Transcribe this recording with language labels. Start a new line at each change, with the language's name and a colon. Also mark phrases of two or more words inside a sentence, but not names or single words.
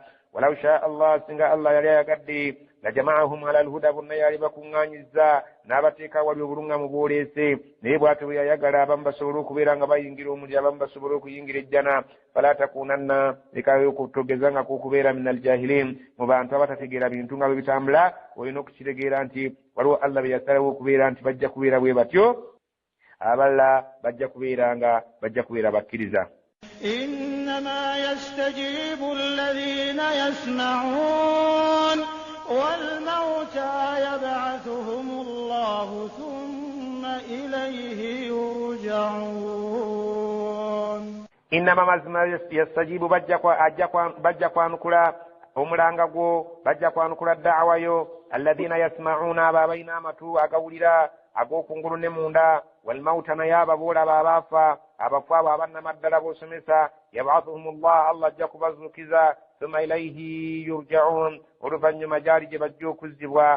Arabic: ولو شاء الله,
Ganda: singa Allah yali ayagadde
Arabic: لجمعهم على الهدى,
Ganda: bonna yali bakuŋŋaanyizza n'abateeka wali obulungamu bw'oleese, naye bw'atyo bwe yayagala abamu basobole okubeera nga bayingira omuliro, abamu basobole okuyingira ejjana.
Arabic: فلا تكونن,
Ganda: lekayo okutogezangako okubeera
Arabic: من الجاهلين,
Ganda: mu bantu abatategeera bintu nga bwe bitambula. Olina okukitegeera nti waliwo Allah bye yasalawo okubeera nti bajja kubeera bwe batyo, abalala bajja kubeera bakkiriza.
Arabic: إنما يستجيب الذين يسمعون والموتى يبعثهم الله ثم إليه يرجعون. إنما
Ganda: يستجيب bajja kwanukula omulanga gwo, bajja kwanukula da'wa yo
Arabic: الذين يسمعون
Ganda: ababaina amatu agawulira ag'okungulu ne munda,
Arabic: والموتى
Ganda: naye ababoolaba abaafa, abafu abo abannamaddala b'osomesa, yab'athuhumullah, Allah ajja kubazuukiza,
Arabic: ثم إليه يرجعون,
Ganda: oluvannyuma gyali gye bajja okuzzibwa.